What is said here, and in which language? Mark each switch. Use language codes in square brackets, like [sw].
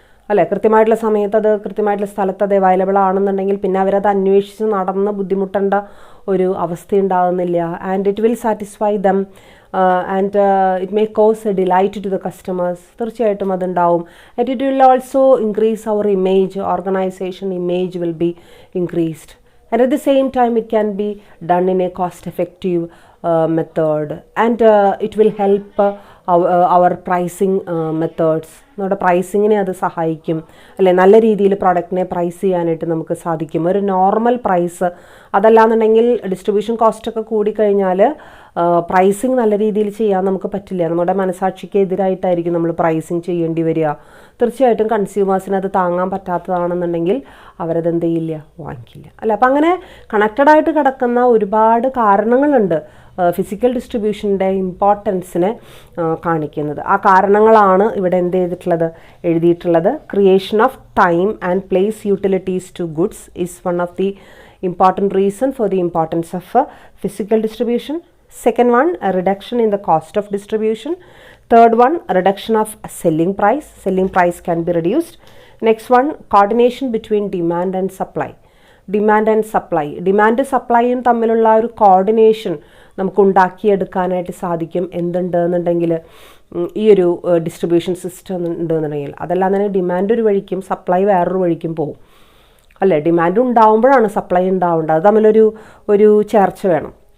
[ml] അല്ലേ, കൃത്യമായിട്ടുള്ള സമയത്ത് അത് കൃത്യമായിട്ടുള്ള സ്ഥലത്ത് അത് അവൈലബിൾ ആണെന്നുണ്ടെങ്കിൽ പിന്നെ അവരത് അന്വേഷിച്ച് നടന്ന് ബുദ്ധിമുട്ടേണ്ട ഒരു അവസ്ഥ ഉണ്ടാകുന്നില്ല. [en] And it will satisfy them and it may cause a delight to the customers. [ml] തീർച്ചയായിട്ടും അതുണ്ടാവും. [en] And it will also increase our image, organisation image will be increased. And at the same time it can be done in a cost effective method, and it will help our pricing methods. [ml] നമ്മുടെ പ്രൈസിങ്ങിനെ അത് സഹായിക്കും അല്ലേ. നല്ല രീതിയിൽ പ്രോഡക്റ്റിനെ price ചെയ്യാനായിട്ട് നമുക്ക് സാധിക്കും. ഒരു നോർമൽ പ്രൈസ്, അതല്ലാന്നുണ്ടെങ്കിൽ ഡിസ്ട്രിബ്യൂഷൻ കോസ്റ്റൊക്കെ കൂടിക്കഴിഞ്ഞാൽ പ്രൈസിങ് നല്ല രീതിയിൽ ചെയ്യാൻ നമുക്ക് പറ്റില്ല. നമ്മുടെ മനസാക്ഷിക്ക് എതിരായിട്ടായിരിക്കും നമ്മൾ പ്രൈസിങ് ചെയ്യേണ്ടി വരിക. തീർച്ചയായിട്ടും കൺസ്യൂമേഴ്സിന് അത് താങ്ങാൻ പറ്റാത്തതാണെന്നുണ്ടെങ്കിൽ അവരത് എന്ത് ചെയ്യില്ല, വാങ്ങിക്കില്ല അല്ല. അപ്പം അങ്ങനെ കണക്റ്റഡായിട്ട് കിടക്കുന്ന ഒരുപാട് കാരണങ്ങളുണ്ട് ഫിസിക്കൽ ഡിസ്ട്രിബ്യൂഷൻ്റെ ഇമ്പോർട്ടൻസിനെ കാണിക്കുന്നത്. ആ കാരണങ്ങളാണ് ഇവിടെ എന്ത് ചെയ്തിട്ടുള്ളത്, എഴുതിയിട്ടുള്ളത്. [en] Creation of time and place utilities to goods is one of the important reason for the importance of physical distribution. Second one, a reduction in the cost of distribution. Third one, a reduction of selling price. Selling price can be reduced. Next one, coordination between demand and supply. Demand and supply. [ml] Demand സപ്ലൈയും തമ്മിലുള്ള ഒരു coordination നമുക്ക് ഉണ്ടാക്കിയെടുക്കാനായിട്ട് സാധിക്കും. എന്തുണ്ടെന്നുണ്ടെങ്കിൽ ഈ ഒരു distribution system ഉണ്ടെന്നുണ്ടെങ്കിൽ. അതല്ലാതെ തന്നെ demand ഒരു വഴിക്കും സപ്ലൈ വേറൊരു വഴിക്കും പോകും അല്ലേ. ഡിമാൻഡ് ഉണ്ടാവുമ്പോഴാണ് സപ്ലൈ ഉണ്ടാവേണ്ടത്. അത് തമ്മിലൊരു ചേർച്ച വേണം.